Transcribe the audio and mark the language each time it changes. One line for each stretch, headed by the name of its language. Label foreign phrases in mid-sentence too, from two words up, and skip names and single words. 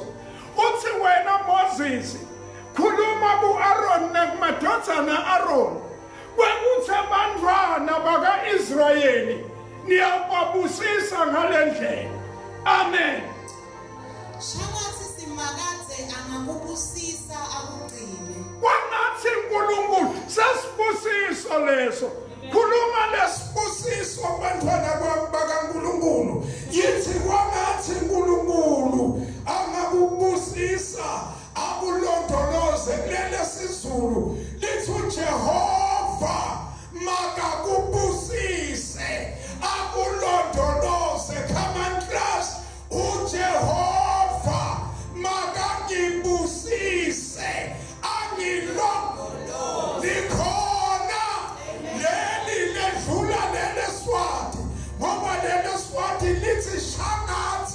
Swati: Uthi wena Moses khuluma ku-Aaron nakumadodana Aaron. Kwekuthi abantwana baka-Israyeli niyababusisa ngale ndlela. Amen. Shangathi simakadze angakubusisa akugcine. Kwanathi uNkulunkulu sesibusiso leso. Khuluma lesibusiso abantwana bakaNkulunkulu. Yithi kwanathi uNkulunkulu angakubusisa akulondoloze kulele sizulu. Lithi uJehova makakubusise akulondoloze.
English: Come on class.
Swati: uJehova makangibusise angilondoloze. Likhona leli ledlula lele swati ngoba lele swati lithi shangathi.